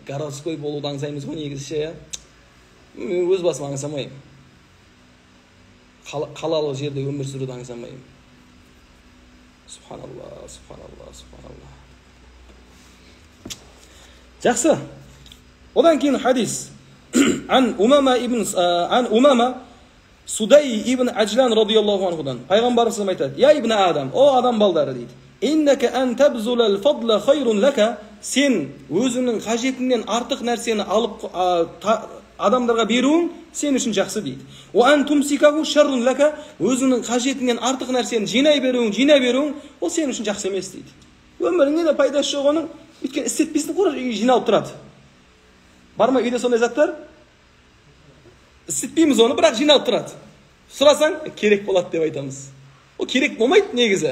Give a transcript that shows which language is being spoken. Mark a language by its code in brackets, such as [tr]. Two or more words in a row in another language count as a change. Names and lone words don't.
[kk] Городской болуды аңсаймыз ғой негізші. Мен өз басым аңсамаймын. Қалалы жерде өмір сүруді аңсамаймын. [ar] سبحان الله، سبحان الله، سبحان الله. [kk] Жақсы. Одан кейін хадис. Ан Умама Судай ибн Аджлан [ar] رضي الله عنه. [kk] Пайғамбарымыз айтады: [ar] "يا ابن آدم, [kk] о адам балдары" дейді. [ar] "إنك أن تبذل الفضل خير لك." [kk] Сен өзіңнің қажетіңнен артық нәрсені алып адамдарға беруің сен үшін жақсы дейді. [ar] "وأن تمسكه شر لك." [kk] Өзіңнің қажетіңнен артық нәрсені жинай беруің, ол сен үшін жақсы емес дейді. Өміріңе де пайдасы жоқ оның. Өйткені істетпейсің, үй жиналып тұрады. Бар ма үйде сондай заттар? Істетпейміз оны, бірақ жиналып тұрады. Сұрасаң, керек болады деп айтамыз. Ол керек болмайды негізі.